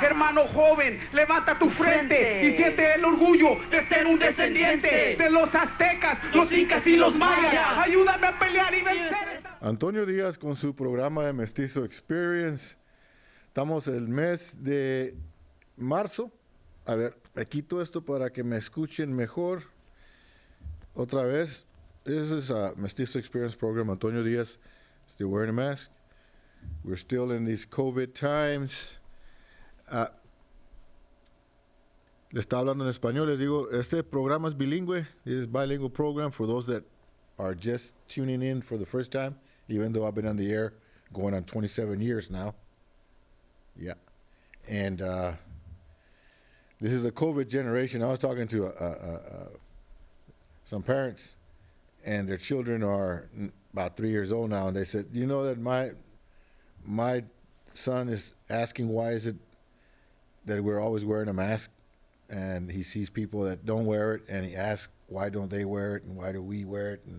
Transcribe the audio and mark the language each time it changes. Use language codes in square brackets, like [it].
[es] Hermano joven, levanta tu frente y siente el orgullo de ser un descendiente de los aztecas, los incas y los mayas. Ayúdame a pelear y vencer. Antonio Díaz con su programa de Mestizo Experience. Estamos el mes de marzo. A ver, me quito esto para que me escuchen mejor. Otra vez. [en] This is a Mestizo Experience program. Antonio Díaz, still wearing a mask. We're still in these COVID times. [es] Le estaba hablando en español. Les digo, este programa es bilingüe. [en] It is bilingual program for those that are just tuning in for the first time, even though I've been on the air going on 27 years now. Yeah. And this is a COVID generation. I was talking to some parents, and their children are about 3 years old now, and they said, you know that my son is asking why is it that we're always wearing a mask, and he sees people that don't wear it, and he asks why don't they wear it, and why do we wear it?